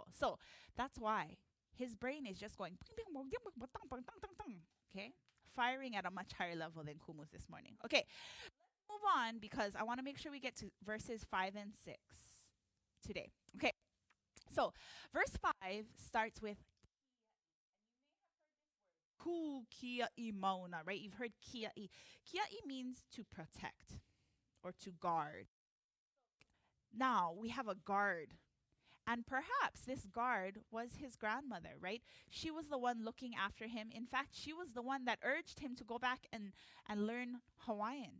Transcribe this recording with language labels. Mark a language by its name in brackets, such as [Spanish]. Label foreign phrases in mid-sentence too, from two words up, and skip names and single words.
[English] So that's why his brain is just going, okay, firing at a much higher level than Kumu's this morning. Okay, let's move on because I want to make sure we get to verses 5 and 6 today. Okay, so verse 5 starts with, [Hawaiian] Ku kiaʻi mauna, [English] right? You've heard kiaʻi. Kiaʻi means to protect or to guard. Now we have a guard. And perhaps this guard was his grandmother, right? She was the one looking after him. In fact, she was the one that urged him to go back and learn Hawaiian.